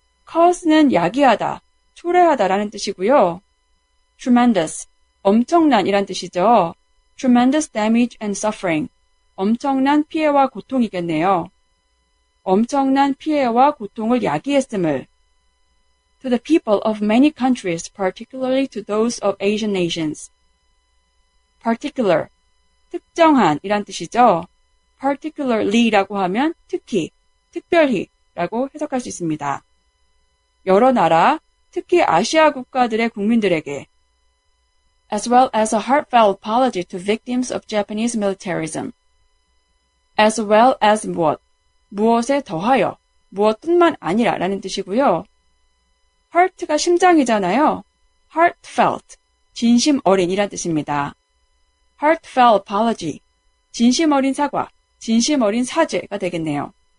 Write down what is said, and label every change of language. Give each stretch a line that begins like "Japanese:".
Korean: cause는 야기하다, 초래하다라는 뜻이고요. tremendous, 엄청난 이란 뜻이죠.
English: tremendous damage and suffering,
Korean: 엄청난 피해와 고통이겠네요. 엄청난 피해와 고통을 야기했음을.
English: To the people of many countries, particularly to those of Asian nations.
Korean: particular, 특정한 이란 뜻이죠. particularly라고 하면 특히, 특별히 라고 해석할 수 있습니다. 여러 나라, 특히 아시아 국가들의 국민들에게
English: as well as a heartfelt apology to victims of Japanese militarism. as well as
Korean: 무엇에 더하여, 무엇뿐만 아니라 라는 뜻이고요. heart가 심장이잖아요. heartfelt, 진심 어린이란 뜻입니다.
English: heartfelt apology,
Korean: 진심 어린 사과, 진심 어린 사죄가 되겠네요.